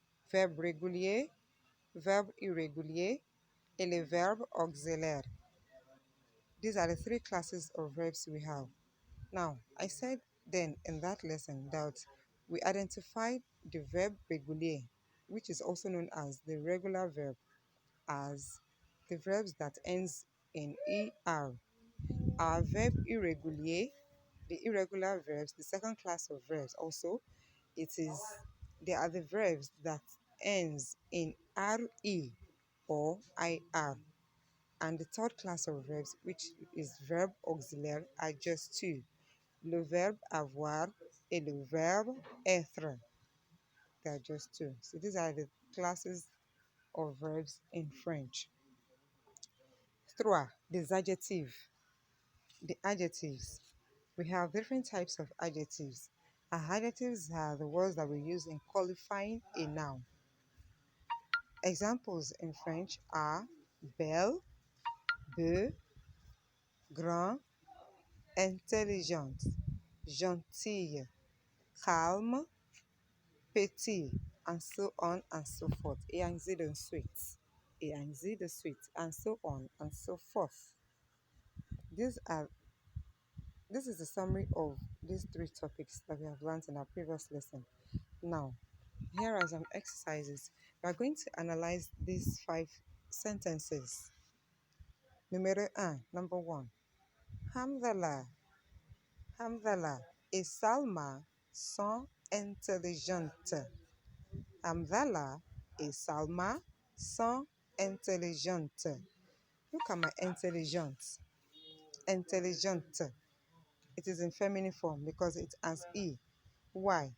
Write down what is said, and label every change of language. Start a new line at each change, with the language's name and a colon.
French: Verbe régulier, verbe irrégulier, et le verbe auxiliaire.
English: These are the 3 classes of verbs we have. Now, I said then in that lesson that we identified the verbe régulier, which is also known as the regular verb, as the verbs that ends in ER. Our verbe irrégulier, the irregular verbs, the second class of verbs also, they are the verbs that ends in RE or IR. And the third class of verbs, which is verb auxiliaire, are just 2.
French: Le verbe avoir et le verbe être.
English: They are just 2. So these are the classes of verbs in French. 3.
French: Des adjectifs.
English: The adjectives. We have different types of adjectives. Adjectives are the words that we use in qualifying a noun. Examples in French are belle, beau, grand, intelligente, gentille, calme, petit, and so on and so forth.
French: Et ainsi de suite. Et ainsi de suite.
English: And so on and so forth. This is a summary of these 3 topics that we have learned in our previous lesson. Now, here are some exercises. We are going to analyze these 5 sentences.
French: Numéro 1,
English: number 1.
French: Hamdallah. Hamdallah et Salma sont intelligentes. Hamdallah et Salma sont intelligentes.
English: Look at my intelligence. Intelligente. It is in feminine form because it has E. Why?